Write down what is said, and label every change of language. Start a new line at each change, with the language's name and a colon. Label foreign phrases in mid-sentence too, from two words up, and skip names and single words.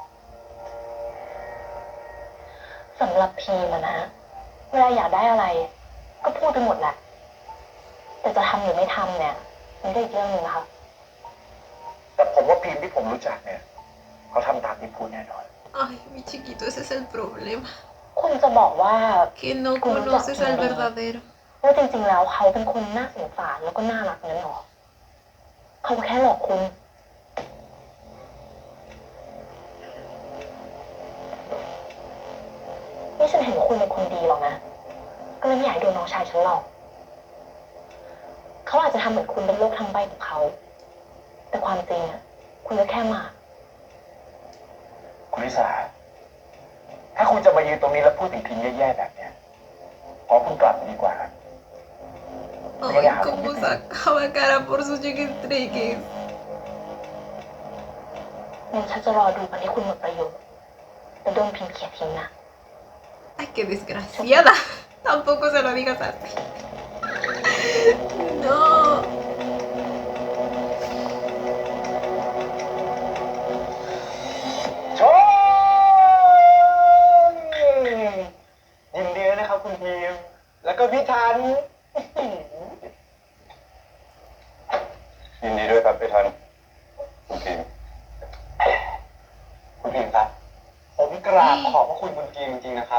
Thai: สำหรับพีมอะนะ เวลาอยากได้อะไร ก็พูดไปหมดแหละ แต่จะทำหรือไม่ทำเนี่ยมันก็อีกเรื่องหนึงนะคะ แต่ผมว่าพิมที่ผมรู้จักเนี่ยเขาทำตามที่พูดแน่นอน
Spanish: Ay, mi chiquito, ese es el problema.
Thai: คุณจะบอกว่า
Spanish: Que no conoces al verdadero.
Thai: ว่าจริงๆแล้วเขาเป็นคนน่าสงสารแล้วก็น่ารักนั้นหรอเขาแค่หลอกคุณนี่ฉันเห็นว่าคุณเป็นคนดีหรอกนะ ก็เลยไม่อยากให้โดนน้องชายฉันหลอกเขาอาจจะทำเหมือนคุณเป็นโลกทั้งใบของเขา แต่ความจริงอะคุณก็แค่หมาก คุณลิสา ถ้าคุณจะมายืนตรงนี้แล้วพูดถึงพิมแย่ๆแบบเนี้ยขอคุณกลับดีกว่าครับ
Spanish: Ay, cómo sacaba cara por sus chiquitriquis.
Thai: งั้นฉันจะรอดูวันที่คุณหมดประโยชน์แล้วโดนพิมพ์เขียนทิ้งนะ
Spanish: Ay, qué desgraciada. Tampoco se lo digas así. No.
Thai: ชนยินดีนะครับคุณพิมแล้วก็พี่ทัน ยินดีด้วยครับพี่ทันคุณพิมคุณพิมครับ ผมกราบขอบพระคุณคุณพิมจริงๆนะครับ